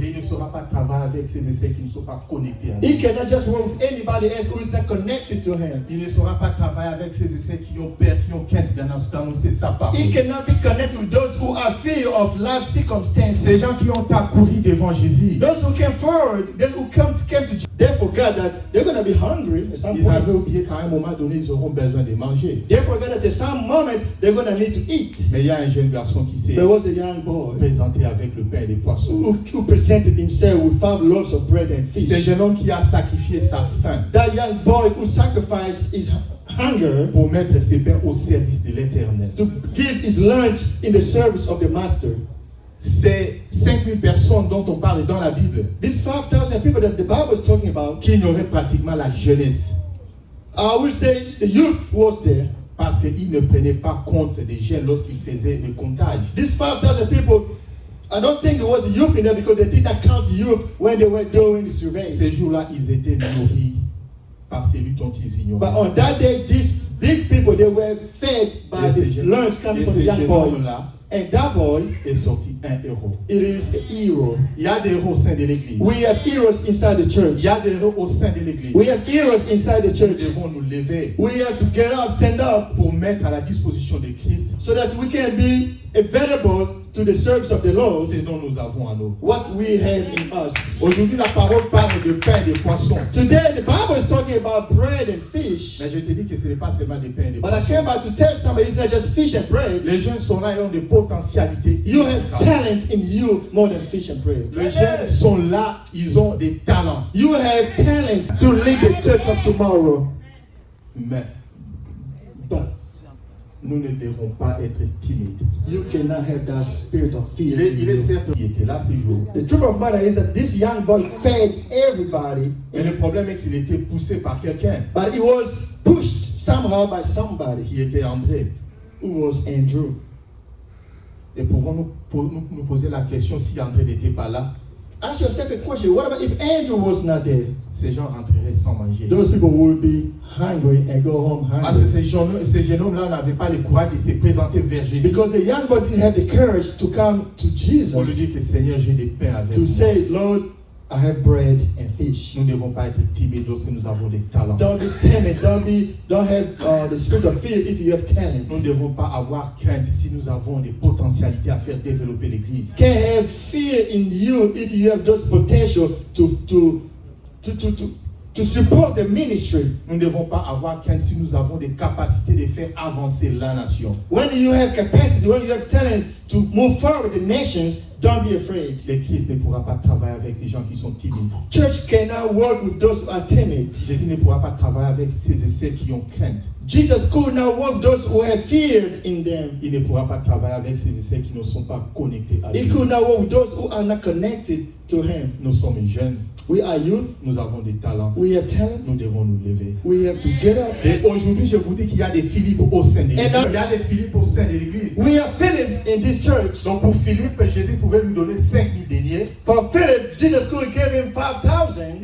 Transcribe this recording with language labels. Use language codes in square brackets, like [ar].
[fr] Et il ne saura pas travailler avec ceux et celles qui ne sont pas connectés à lui. [en] He cannot just work with anybody else who is not connected to Him. [fr] Il ne saura pas travailler avec ceux et celles qui ont peur, qui ont crainte d'annoncer sa parole. [en] He cannot be connected with those who are fear of life circumstances. [fr] Ces gens qui ont accouru devant Jésus, [en] Those who came forward, those who came to Jesus, they forgot that they're going to be hungry at some [fr] ils avaient oublié qu'à un moment donné, ils auront besoin de manger. [en] They forgot that at some moment they're going to need to eat. [fr] Mais il y a un jeune garçon qui s'est [en] There was a young boy [fr] présenté avec le pain et les poissons. [en] who presented himself with 5 loaves of bread and [fr] C'est un [en] fish. [fr] jeune homme qui a sacrifié sa faim [en] That young boy who sacrificed his hunger [fr] pour mettre ses pains au service de l'Éternel. [en] to give his lunch in the service of the master. [fr] Ces 5000 personnes dont on parle dans la Bible, [en] These 5,000 people that the Bible is talking about, [fr] qui ignoraient pratiquement la jeunesse, [en] I will say the youth was there. [fr] parce qu'ils ne prenaient pas compte des jeunes lorsqu'ils faisaient le comptage. [en] These 5,000 people, I don't think there was a youth in there because they did not count the youth when they were doing the survey. [fr] Ces jours-là, ils étaient nourris par celui dont ils [en] But [fr] ignoraient. [en] on that day, these big people, they were fed by [fr] Et [en] the [fr] ce [en] lunch coming from the young [fr] jeune [en] boy. [fr] homme-là [en] And that boy, [fr] est sorti un héros. [en] it is a hero. [fr] Il y a des héros au sein de l'église. [en] We have heroes inside the [fr] Il [en] church. [fr] y a des héros au sein de l'église. [en] We have heroes inside the [fr] Nous [en] church. [fr] devons nous lever [en] We have to get up, stand up, [fr] pour mettre à la disposition de Christ [en] so that we can be available to the service of the Lord, [fr] ce dont nous avons à nous. [en] what we have in us. [fr] Aujourd'hui, la parole parle de pain et de poisson. [en] Today, the Bible is talking about bread and fish. [fr] Mais je te dis que ce n'est pas seulement des pains et des [en] But I [fr] poissons. [en] came out to tell somebody it's not just fish and bread. [fr] Les jeunes sont là et ont des potentialités. [en] You have talent in you more than fish and bread. [fr] Les jeunes sont là, ils ont des talents. [en] You have talent to lead the church of tomorrow. [fr] Mais [en] But [fr] nous ne devons pas être timides. [en] you cannot have that spirit of fear. in [fr] Il est [en] you. [fr] certain qu'il était là ce jour. [en] The truth of the matter is that this young boy fed everybody, [fr] Mais le problème est qu'il était poussé par quelqu'un [en] but he was pushed somehow by somebody [fr] qui était André. [en] who was Andrew. [fr] Et pouvons-nous poser la question si André n'était pas là, [en] Ask yourself a question. What about if Andrew was not there? [fr] ces gens rentreraient sans manger. [en] Those people would be hungry and go home [fr] Parce que [en] hungry. [fr] ces jeunes hommes-là n'avaient pas le courage de se présenter vers Jésus [en] Because the young boy didn't have the courage to come to [fr] pour lui [en] Jesus [fr] dire que Seigneur, j'ai des pains avec [en] to [fr] moi. [en] say, Lord, I have bread and fish. [fr] Nous ne devons pas être timides lorsque nous avons des talents. [en] Don't be timid. Don't have the spirit of fear if you have talent. [fr] Nous ne devons pas avoir crainte si nous avons des potentialités à faire développer l'Église. [en] Can't have fear in you if you have those potential to support the ministry. [fr] Nous ne devons pas avoir crainte si nous avons des capacités de faire avancer la nation. [en] When you have capacity, when you have talent to move forward the nations, don't be afraid. [fr] L'Église ne pourra pas travailler avec les gens qui sont timides. [en] Church cannot work with those who are timid. [fr] Jésus ne pourra pas travailler avec ceux et celles qui ont crainte. [en] Jesus could not work with those who have feared in them. [fr] Il ne pourra pas travailler avec ceux et celles qui ne sont pas connectés à [en] He [fr] lui. [en] could not work with those who are not connected to him. [fr] Nous sommes jeunes, [en] We are youth. [fr] nous avons des talents, [en] We have talent. [fr] nous devons nous lever. [en] We have to get up. [fr] Et aujourd'hui, je vous dis qu'il y a des Philippe au sein de l'Église. Et dans- Il y a des Philippe au sein de l'Église. [en] We are Philip in this church. [fr] Donc pour Philippe, Jésus pouvait lui donner 5000 deniers [en] For Philip, Jesus could give him 5,000.